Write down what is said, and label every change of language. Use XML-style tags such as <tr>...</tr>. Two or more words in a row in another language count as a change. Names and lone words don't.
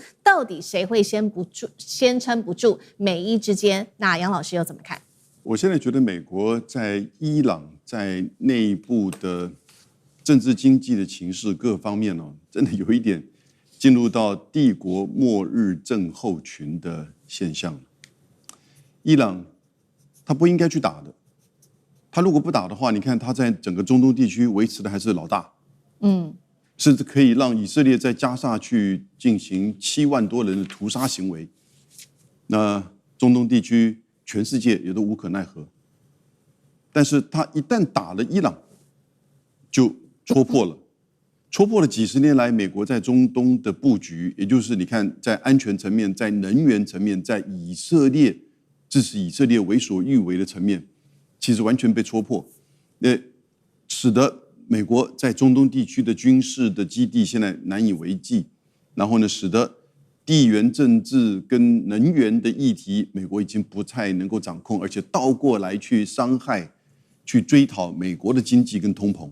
<zh>到底誰會先撐不住美伊之間？那楊老師又怎麼看？我現在覺得美國在伊朗在內部的政治經濟的情勢各方面真的有一點進入到帝國末日症候群的現象。伊朗他不應該去打的，他如果不打的話，你看他在整個中東地區維持的還是老大，甚至可以讓以色列在加沙去進行7萬多人的屠殺行為。那中東地區全世界也都無可奈何。但是他一旦打了伊朗，就戳破了幾十年來美國在中東的布局，也就是你看在安全層面、在能源層面、在以色列支持以色列為所欲為的層面，其實完全被戳破，使得美國在中東地區的軍事的基地現在難以為繼，然後呢，使得地緣政治跟能源的議題，美國已經不太能夠掌控，而且倒過來去傷害、去追討美國的經濟跟通膨。</zh>